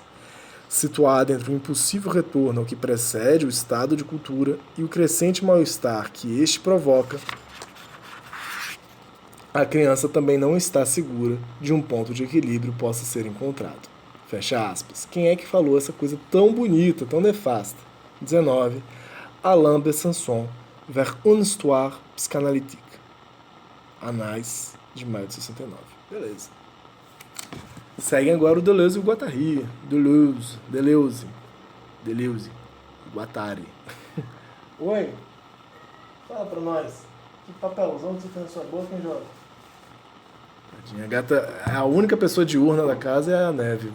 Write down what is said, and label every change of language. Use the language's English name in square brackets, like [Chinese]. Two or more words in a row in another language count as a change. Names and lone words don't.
[Portuguese] Situada entre o impossível retorno ao que precede o estado de cultura e o crescente mal-estar que este provoca, a criança também não está segura de um ponto de equilíbrio possa ser encontrado. Fecha aspas. Quem é que falou essa coisa tão bonita, tão nefasta? 19. Alain Besançon, vers une histoire psychanalytique. Anais, de maio de 69. Beleza. Seguem agora o Deleuze e o Guattari. Deleuze. Guattari. Oi. Fala pra nós. Que papelzão que você tem na sua boca, hein, jovem? A gata, a única pessoa diurna da casa é a Neve.